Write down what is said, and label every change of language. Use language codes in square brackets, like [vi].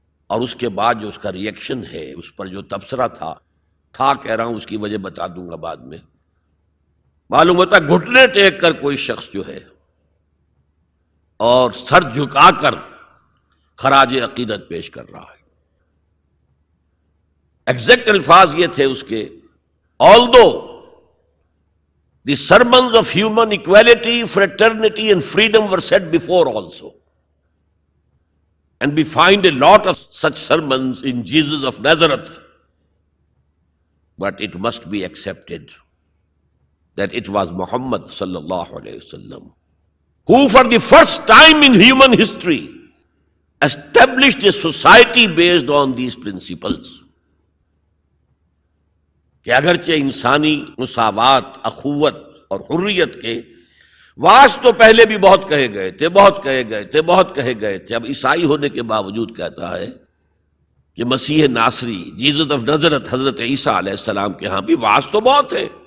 [ur] اور اس کے بعد جو اس کا ریئیکشن ہے، اس پر جو تبصرہ تھا کہہ رہا ہوں، اس کی وجہ بتا دوں گا بعد میں۔ معلوم ہوتا گھٹنے ٹیک کر کوئی شخص جو ہے اور سر جھکا کر خراج عقیدت پیش کر رہا ہے۔ ایگزیکٹ الفاظ یہ تھے اس کے، [en] although the sermons of human equality, fraternity and freedom were said before also, And we find a lot of such sermons in Jesus of Nazareth. But it must be accepted that it was Muhammad sallallahu alayhi wasallam who for the first time in human history established a society based on these principles. [ur] کہ اگرچہ انسانی مساوات، اخوت اور حریت کے واس تو پہلے بھی بہت کہے گئے تھے، بہت کہے گئے تھے، اب عیسائی ہونے کے باوجود کہتا ہے کہ مسیح ناصری، جیزس آف نظرت، حضرت عیسیٰ علیہ السلام کے ہاں بھی واس تو بہت ہے،